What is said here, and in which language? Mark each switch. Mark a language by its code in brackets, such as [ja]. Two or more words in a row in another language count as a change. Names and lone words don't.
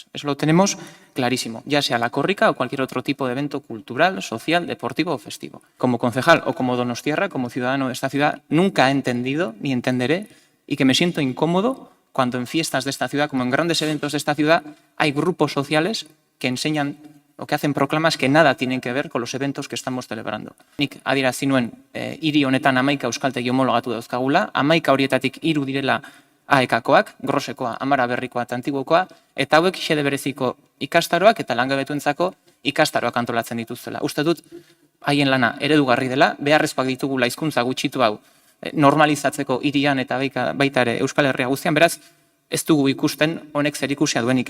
[es] Eso lo tenemos clarísimo, ya sea la Korrika o cualquier otro tipo de evento cultural, social, deportivo o festivo. Como concejal o como donostiarra, como ciudadano de esta ciudad, nunca he entendido ni entenderé, y que me siento incómodo cuando en fiestas de esta ciudad, como en grandes eventos de esta ciudad, hay grupos sociales que enseñan o que hacen proclamas que nada tienen que ver con los eventos que estamos celebrando. [eu] Nik adierazi nuen hiri honetan 11 euskaltegi homologatu dauzkagula, 11 horietatik 3 direla AEK-koak, Grosekoa, Amara Berrikoa eta Antiguokoa, eta hauek xede bereziko ikastaroak eta langabetuentzako ikastaroak antolatzen dituztela. Uste dut, haien lana eredugarri dela, beharrezkoak ditugula hizkuntza gutxitu hau normalizatzeko hirian eta baita ere Euskal Herria guztian, beraz, ez dugu ikusten honek zerikusia duenik.